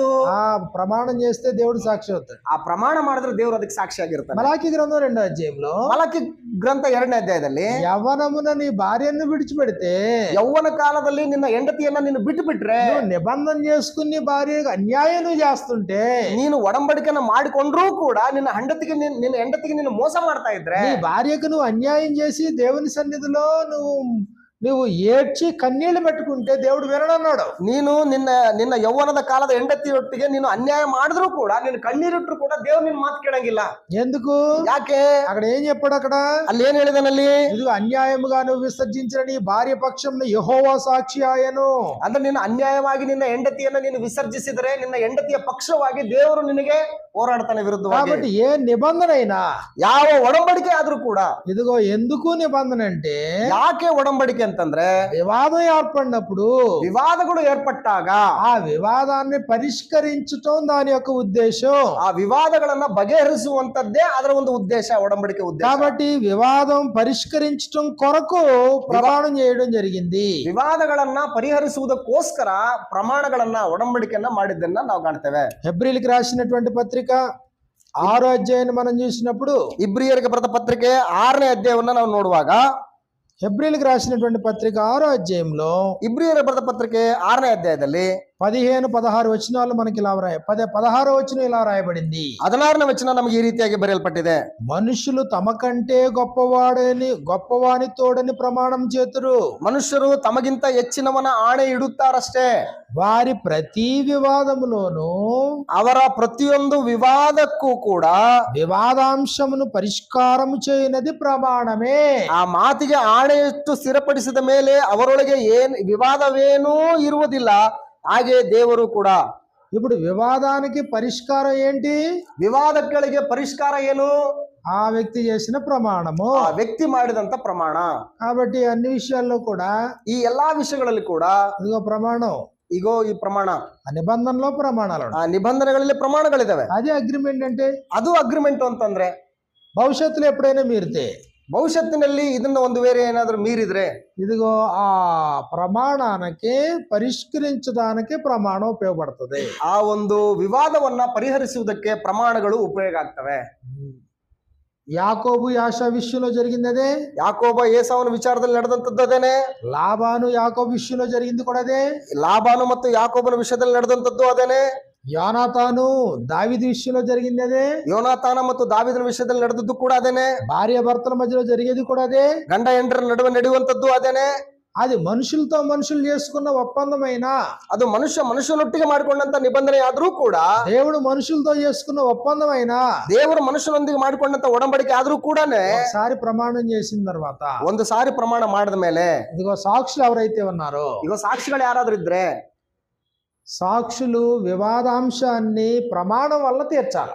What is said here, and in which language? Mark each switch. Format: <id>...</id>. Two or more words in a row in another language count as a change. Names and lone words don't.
<te>ఆ ప్రమాణం చేస్తే దేవుడు సాక్షి అవుతాడు.</te> <kn>ಆ ಪ್ರಮಾಣ ಮಾಡಿದ್ರೆ ದೇವರು ಅದಕ್ಕೆ ಸಾಕ್ಷಿಯಾಗಿರ್ತಾನೆ.</kn> <te>మలాకి గ్రంథం 2వ అధ్యాయంలో,</te> <kn>ಮಲಕಿ ಗ್ರಂಥ 2ನೇ ಅಧ್ಯಾಯದಲ್ಲಿ,</kn> <te>యవ్వనమున నీ భార్యను విడిచిపెడితే,</te> <kn>ಯೌವನ ಕಾಲದಲ್ಲಿ ನಿನ್ನ ಹೆಂಡತಿಯನ್ನ ನೀನು ಬಿಟ್ಟು ಬಿಟ್ರೆ,</kn> <te>నువ్వు నిబంధన చేసుకుని నీ భార్యకు అన్యాయం నువ్వు చేస్తుంటే,</te> <kn>ನೀನು ಒಡಂಬಡಿಕೆಯನ್ನು ಮಾಡಿಕೊಂಡ್ರೂ ಕೂಡ ನಿನ್ನ ಹೆಂಡತಿಗೆ ನೀನು ಮೋಸ ಮಾಡ್ತಾ ಇದ್ರೆ,</kn> <te>నీ భార్యకు నువ్వు అన్యాయం చేసి దేవుని సన్నిధిలో నువ్వు ఏడ్చి కన్నీళ్లు పెట్టుకుంటే దేవుడు వినడన్నాడు.</te> <kn>ನೀನು ನಿನ್ನ ಯೌವನದ ಕಾಲದ ಹೆಂಡತಿಯೊಟ್ಟಿಗೆ ನೀನು ಅನ್ಯಾಯ ಮಾಡಿದ್ರು ಕೂಡ, ನೀನು ಕಣ್ಣೀರಿಟ್ರು ಕೂಡ ದೇವ್ರು ನಿನ್ನ ಮಾತು ಕೇಳಂಗಿಲ್ಲ.</kn> <te>ఎందుకు?</te> <kn>ಯಾಕೆ?</kn> <te>అక్కడ ఏం చెప్పాడు? అక్కడ</te> <kn>ಅಲ್ಲಿ ಏನ್ ಹೇಳಿದಾನಲ್ಲಿ,</kn> <te>ఇది అన్యాయముగా నువ్వు విసర్జించిన నీ భార్య పక్షంలో యెహోవా సాక్షి ఆయను.</te> <kn>ಅಂದ್ರೆ ನೀನು ಅನ್ಯಾಯವಾಗಿ ನಿನ್ನ ಹೆಂಡತಿಯನ್ನ ನೀನು ವಿಸರ್ಜಿಸಿದರೆ ನಿನ್ನ ಹೆಂಡತಿಯ ಪಕ್ಷವಾಗಿ ದೇವರು ನಿನಗೆ ಹೋರಾಡ್ತಾನೆ ವಿರುದ್ಧವಾಗಿ.</kn> <te>కాబట్టి ఏ నిబంధన అయినా,</te> <kn>ಯಾವ ಒಡಂಬಡಿಕೆ ಆದ್ರೂ ಕೂಡ,</kn> <te>ఇదిగో ఎందుకు నిబంధన అంటే,</te> <kn>ಯಾಕೆ ಒಡಂಬಡಿಕೆ ಅಂತಂದ್ರೆ,</kn> <te>వివాదం ఏర్పడినప్పుడు,</te> <kn>ವಿವಾದಗಳು ಏರ್ಪಟ್ಟಾಗ</kn> <te>ఆ వివాదాన్ని పరిష్కరించటం దాని యొక్క ఉద్దేశం.</te> <kn>ಆ ವಿವಾದಗಳನ್ನ ಬಗೆಹರಿಸುವಂತದ್ದೇ ಅದರ ಒಂದು ಉದ್ದೇಶ, ಒಡಂಬಡಿಕೆ ಉದ್ದೇಶ.</kn> <te>కాబట్టి వివాదం పరిష్కరించటం కొరకు ప్రమాణం చేయడం జరిగింది.</te> <kn>ವಿವಾದಗಳನ್ನ ಪರಿಹರಿಸುವುದಕ್ಕೋಸ್ಕರ ಪ್ರಮಾಣಗಳನ್ನ ಒಡಂಬಡಿಕೆಯನ್ನ ಮಾಡಿದ್ದನ್ನ ನಾವು ಕಾಣ್ತೇವೆ.</kn> <te>హెబ్రీయులకు రాసినటువంటి పత్రిక 6వ అధ్యాయాన్ని మనం చూసినప్పుడు,</te> <kn>ಇಬ್ರಿಯರಿಗೆ ಬರೆದ ಪತ್ರಿಕೆ 6ನೇ ಅಧ್ಯಾಯವನ್ನ ನಾವು ನೋಡುವಾಗ,</kn> <te>హెబ్రీయులకు రాసినటువంటి పత్రిక 6వ అధ్యాయంలో</te> <kn>ಇಬ್ರಿಯರಿಗೆ ಬರೆದ ಪತ್ರಿಕೆ 6ನೇ ಅಧ್ಯಾಯದಲ್ಲಿ</kn> <te>15-16 వచనాలు మనకి ఇలా 16వ వచనం ఇలా రాయబడింది.</te> <kn>16ನೇ ವಚನ ನಮಗೆ ಈ ರೀತಿಯಾಗಿ ಬರೆಯಲ್ಪಟ್ಟಿದೆ.</kn> <te>మనుషులు తమ కంటే గొప్పవాని తోడని ప్రమాణం చేతురు.</te> <kn>ಮನುಷ್ಯರು ತಮಗಿಂತ ಹೆಚ್ಚಿನವನ ಆಣೆ ಇಡುತ್ತಾರಷ್ಟೇ.</kn> <te>వారి ప్రతి వివాదములోను,</te> <kn>ಅವರ ಪ್ರತಿಯೊಂದು ವಿವಾದಕ್ಕೂ ಕೂಡ</kn> <te>వివాదాంశమును పరిష్కారము చేయనది ప్రమాణమే.</te> <kn>ಆ ಮಾತಿಗೆ ಆಣೆಯಷ್ಟು ಸ್ಥಿರಪಡಿಸಿದ ಮೇಲೆ ಅವರೊಳಗೆ ವಿವಾದವೇನೂ ಇರುವುದಿಲ್ಲ. ಹಾಗೆ ದೇವರು ಕೂಡ.</kn> <te>ఇప్పుడు వివాదానికి పరిష్కారం ఏంటి?</te> <kn>ವಿವಾದಗಳಿಗೆ ಪರಿಷ್ಕಾರ ಏನು?</kn> <te>ఆ వ్యక్తి చేసిన ప్రమాణము,</te> <kn>ಆ ವ್ಯಕ್ತಿ ಮಾಡಿದಂತ ಪ್ರಮಾಣ.</kn> <te>కాబట్టి అన్ని విషయాల్లో కూడా,</te> <kn>ಈ ಎಲ್ಲಾ ವಿಷಯಗಳಲ್ಲಿ ಕೂಡ</kn> <te>ఇదిగో ప్రమాణం,</te> <kn>ಇಗೋ ಈ ಪ್ರಮಾಣ,</kn> <te>ఆ నిబంధనలో ప్రమాణాలు,</te> <kn>ಆ నిబంధನೆಗಳಲ್ಲಿ ಪ್ರಮಾಣಗಳಿದಾವೆ.</kn> <te>అదే అగ్రిమెంట్ అంటే.</te> <kn>ಅದು ಅಗ್ರಿಮೆಂಟ್ ಅಂತಂದ್ರೆ,</kn> <te>భవిష్యత్తులో ఎప్పుడైనా మీరితే,</te> <kn>ಭವಿಷ್ಯತ್ತಿನಲ್ಲಿ ಇದನ್ನ ಒಂದು ಬೇರೆ ಏನಾದ್ರೂ ಮೀರಿದ್ರೆ,</kn> <te>ఇదిగో ఆ ప్రమాణానికి పరిష్కరించడానికి ప్రమాణం ఉపయోగపడుతుంది.</te> <kn>ಆ ಒಂದು ವಿವಾದವನ್ನ ಪರಿಹರಿಸುವುದಕ್ಕೆ ಪ್ರಮಾಣಗಳು ಉಪಯೋಗ ಆಗ್ತವೆ.</kn> <te>యాకోబు యాషా విషయంలో జరిగింది అదే.</te> <kn>ಯಾಕೋಬ ಏಸಾವನ ವಿಚಾರದಲ್ಲಿ ನಡೆದಂತದ್ದು ಅದೇನೆ.</kn> <te>లాబాను యాకోబు విషయంలో జరిగింది కూడా అదే.</te> <kn>ಲಾಬಾನು ಮತ್ತು ಯಾಕೋಬನ ವಿಷಯದಲ್ಲಿ ನಡೆದಂತದ್ದು ಅದೇನೆ.</kn> <te>యోనాతాను దావీదు విషయంలో జరిగింది అదే.</te> <kn>ಯೋನಾತಾನ ಮತ್ತು ದಾವೀದನ ವಿಷಯದಲ್ಲಿ ನಡೆದದ್ದು ಕೂಡ ಅದೇನೆ.</kn> <te>భార్య భర్తల మధ్యలో జరిగేది కూడా అదే.</te> <kn>ಗಂಡ ಹೆಂಡರ ನಡುವೆ ನಡೆಯುವಂತದ್ದು ಅದೇನೆ.</kn> <te>అది మనుషులతో మనుషులు చేసుకున్న ఒప్పందమైన,</te> <kn>ಅದು ಮನುಷ್ಯನೊಟ್ಟಿಗೆ ಮಾಡಿಕೊಂಡಂತ ನಿಬಂಧನೆ ಆದ್ರೂ ಕೂಡ,</kn> <te>దేవుడు మనుషులతో చేసుకున్న ఒప్పందమైన,</te> <kn>ದೇವರು ಮನುಷ್ಯನೊಂದಿಗೆ ಮಾಡಿಕೊಂಡಂತ ಒಡಂಬಡಿಕೆ ಆದ್ರೂ ಕೂಡ</kn> <te>ఒకసారి ప్రమాణం చేసిన తర్వాత,</te> <kn>ಒಂದು ಸಾರಿ ಪ್ರಮಾಣ ಮಾಡಿದ ಮೇಲೆ,</kn> <te>ఇదిగో సాక్షులు ఎవరైతే ఉన్నారో,</te> <kn>ಈಗ ಸಾಕ್ಷಿಗಳು ಯಾರಾದ್ರೂ ಇದ್ರೆ,</kn> <te>సాక్షులు వివాదాంశాన్ని ప్రమాణం వల్ల తీర్చాలి.</te>